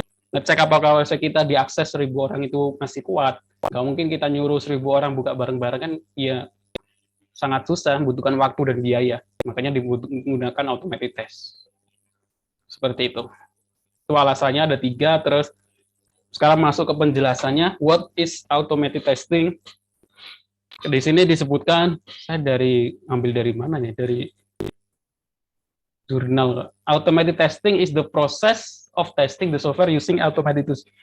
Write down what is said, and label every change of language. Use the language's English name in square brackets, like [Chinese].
[Indonesian] Ngecek apakah website kita diakses 1.000 orang itu masih kuat. Nggak mungkin kita nyuruh 1.000 orang buka bareng-bareng, kan ya sangat susah, membutuhkan waktu dan biaya. Makanya digunakan automated test. Seperti itu. Itu alasannya ada 3. Terus sekarang masuk ke penjelasannya. [English] What is automated testing? [Indonesian] Di sini disebutkan, saya ambil dari mana nih? Dari jurnal. [English] Automated testing is the process of testing the software using automated tools.